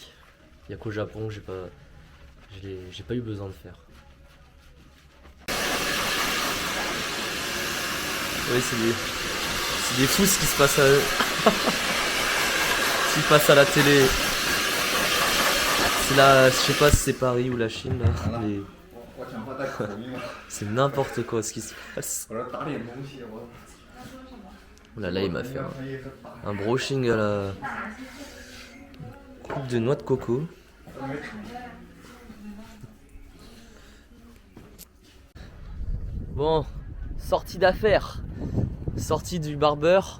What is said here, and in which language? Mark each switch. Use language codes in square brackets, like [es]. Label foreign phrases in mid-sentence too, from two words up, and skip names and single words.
[fr] Il n'y a qu'au Japon que j'ai pas eu besoin de faire. Oui, c'est des fous ce qui se passe à eux. Ce qui passe à la télé. C'est là, je sais pas si c'est Paris ou la Chine là, mais [zh] 我讲话带口音了， [fr] c'est n'importe quoi ce qui se passe. [zh] 我说打点东西，我 [fr] Oh là là, il m'a fait un brushing à la coupe de noix de coco. Bon, sortie d'affaires, sortie du barbeur.